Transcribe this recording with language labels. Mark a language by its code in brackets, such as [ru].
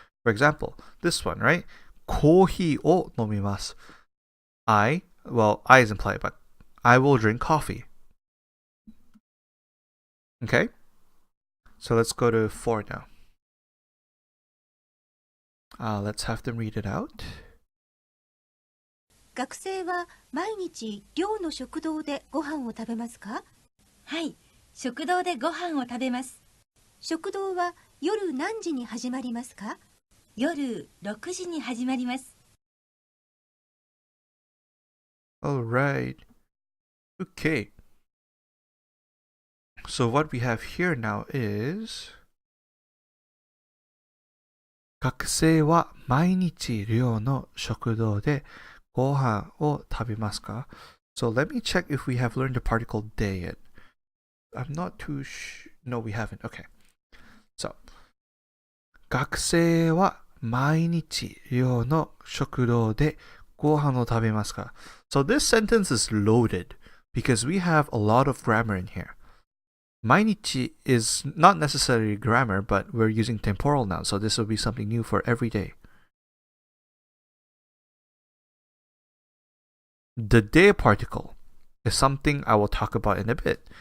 [en] For example, this one, right? [ja] Kohi o nomimasu. [en] I is implied, but I will drink coffee. Okay? So let's go to 4 now. Let's have them read it out. [ja] 学生は毎日寮の食堂でご飯を食べますか？はい、食堂でご飯を食べます。食堂は夜何時に始まりますか？夜6時に始まります。 [en] Alright. Okay. So what we have here now is [ja] 学生は毎日寮の食堂でご飯を食べますか? [en] So let me check if we have learned the particle day yet. I'm not too sure. No, we haven't. Okay. [ja] So 学生は毎日寮の食堂でご飯を食べますか? [en] So this sentence is loaded because we have a lot of grammar in here. 毎日 is not necessarily grammar, but we're using temporal now, so this will be something new for every day. The day particle is something I will talk about in a bit.